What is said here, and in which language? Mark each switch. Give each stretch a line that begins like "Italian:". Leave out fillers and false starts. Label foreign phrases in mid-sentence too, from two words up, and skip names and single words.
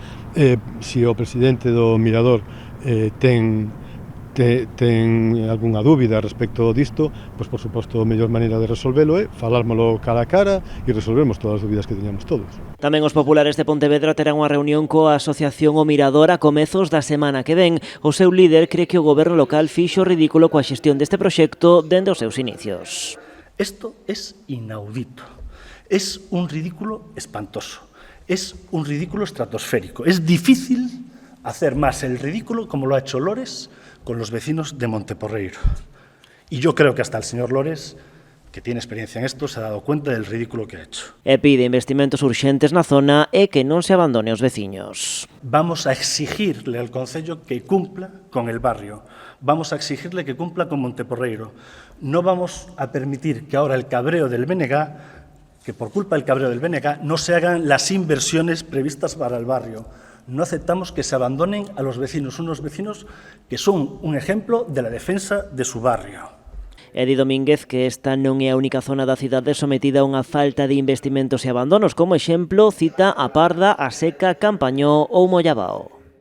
Galician: Se o presidente do Mirador ten algunha dúbida respecto disto, pois por suposto a mellor maneira de resolvelo é falármolo cara a cara e resolvemos todas as dúbidas que teñamos todos. Tamén os populares de Pontevedra terán unha reunión coa Asociación O Mirador a comezos da semana que ven. O seu líder cree que o goberno local fixo ridículo coa xestión deste proxecto dende os seus inicios.
Spanish: Esto es inaudito, es un ridículo espantoso, es un ridículo estratosférico. Es difícil hacer más el ridículo como lo ha hecho Lores con los vecinos de Monteporreiro. Y yo creo que hasta el señor Lores, que tiene experiencia en esto, se ha dado cuenta del ridículo que ha hecho.
Galician: E pide investimentos urxentes na zona e que non se abandone aos veciños.
Spanish: Vamos a exigirle al Concello que cumpla con el barrio. Vamos a exigirle que cumpla con Monteporreiro. No vamos a permitir que ahora el cabreo del BNG, que por culpa del cabreo del BNG no se hagan las inversiones previstas para el barrio. No aceptamos que se abandonen a los vecinos, unos vecinos que son un ejemplo de la defensa de su barrio.
Galician: Edi Domínguez que esta non é a única zona da cidade sometida a unha falta de investimentos e abandonos. Como exemplo, cita a Parda, a Seca, Campañó ou Mollabao.